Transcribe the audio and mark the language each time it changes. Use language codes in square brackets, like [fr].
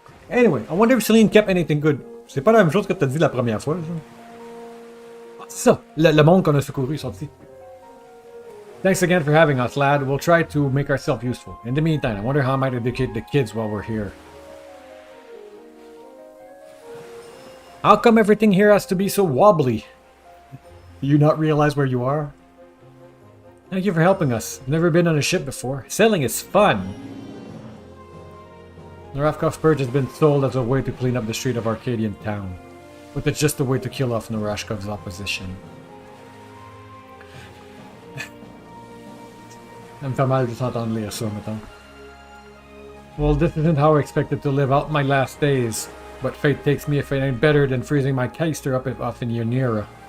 [en] Anyway, I wonder if Celine kept anything good. [fr] C'est pas la même chose que t'as dit la première fois. Ah, c'est ça, le monde qu'on a secouru est sorti. [en] Thanks again for having us, lad. We'll try to make ourselves useful. In the meantime, I wonder how I might educate the kids while we're here. How come everything here has to be so wobbly? Do you not realize where you are? Thank you for helping us. I've never been on a ship before. Sailing is fun. The Ravkov Purge has been sold as a way to clean up the street of Arcadian town. But it's just a way to kill off Norashkov's opposition. [fr] Ça me fait mal de s'entendre lire ça, mettons. [en] Well, this isn't how I expected to live out my last days. But fate takes me if it ain't better than freezing my keister up off in Ynera.